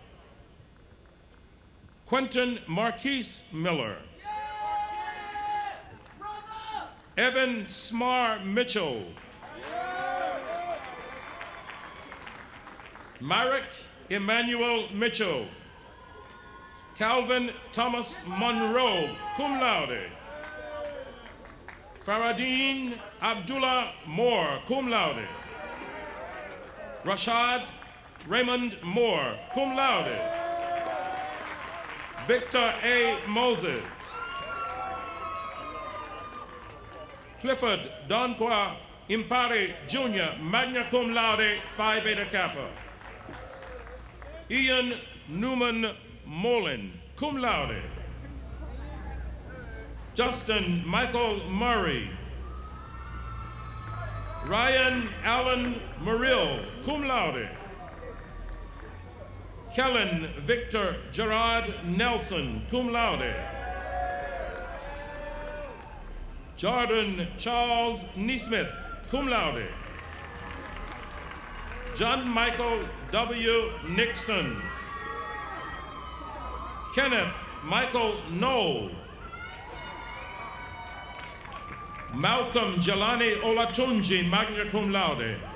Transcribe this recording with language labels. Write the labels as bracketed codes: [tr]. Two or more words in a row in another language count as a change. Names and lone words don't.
[en] Quentin Marquise Miller. Evan Smar Mitchell. Myrick Emmanuel Mitchell. Calvin Thomas Monroe, [la] cum laude. [en] Faradine Abdullah Moore, [la] cum laude. [en] Rashad Raymond Moore, [la] cum laude. [en] Victor A. Moses. Clifford Donqua Impari Jr., [la] magna cum laude, [en] Phi Beta Kappa. Ian Newman Molin, [la] cum laude. [en] Justin Michael Murray. Ryan Allen Murill, [la] cum laude. [en] Kellen Victor Gerard Nelson, [la] cum laude. [en] Jordan Charles Neesmith, [la] cum laude. [en] John Michael W. Nixon. Kenneth Michael Knoll. Malcolm Jelani Olatunji, [la] magna cum laude.